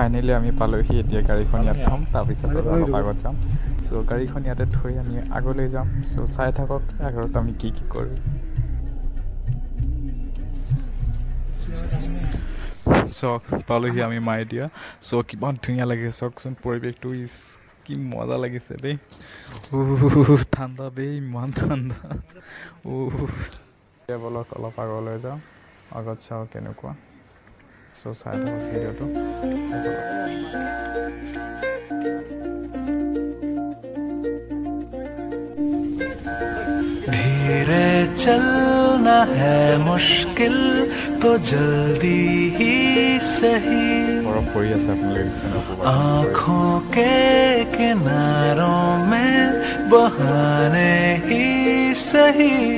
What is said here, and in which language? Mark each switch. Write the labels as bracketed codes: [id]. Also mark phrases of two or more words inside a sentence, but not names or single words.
[as] ফাইনেলি আমি পালোহি এতিয়া গাড়ীখন ইয়াত থ'ম তাৰপিছত অলপ আগত যাম চ' গাড়ীখন ইয়াতে থৈ আমি আগলৈ যাম চ' চাই থাকক আগত আমি কি কৰোঁ চক পালোহি আমি মায়দিয়া চ' কিমান ধুনীয়া লাগে চাওকচোন পৰিৱেশটো কি মজা লাগিছে দেই ঠাণ্ডা দেই ইমান ঠাণ্ডা এতিয়া বলক অলপ আগলৈ যাওঁ আগত চাওঁ কেনেকুৱা চ' চাই থাকক ভিডিঅ'টো [hi] धीरे चलना है मुश्किल तो जल्दी ही सही आँखों के किनारों में बहाने ही सही